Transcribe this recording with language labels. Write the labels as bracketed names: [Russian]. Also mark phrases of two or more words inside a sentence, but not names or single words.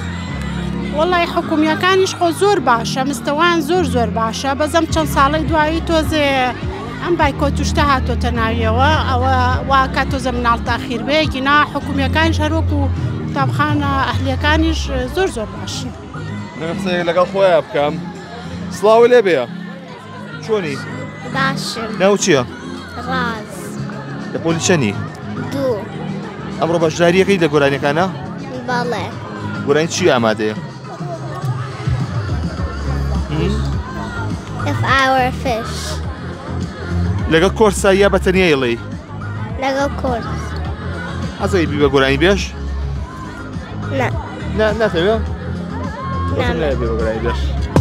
[Central Kurdish] وەڵای حکومیەکانیش خۆ زۆر باشە مستەوان زۆر باشە بەزەم چەند ساڵی دوایی تۆزێ ئەم بایکۆت توشتە هاتۆتە ناویەوە ئەوە واکە تۆزە مناڵ تاخیر بێ گینا حکومیەکانیش هەروەکو قوتابخانە ئەهلیەکانیش زۆر باشی. قسەیەک لەگەڵ خۆیان بکەم. سڵاو لێ بێ. چۆنی؟ باشم. ناو چییە؟ ڕاز. لە پۆلی چەندی؟ 2. ئەمڕۆ بەشداریەکەی لە گۆرانیەکانە؟ بەڵێ. گۆرانی چی ئامادەیە؟ [English] If I were a fish. [Central Kurdish] لەگەڵ کۆرسا یا بەتەنیا ئێڵێ؟ لەگەڵ کۆرس. حەزەی بی بە گۆرانی بێژ؟ نە. ناتەوێت؟ نامەوێت. بێ بە گۆرانی بێژ.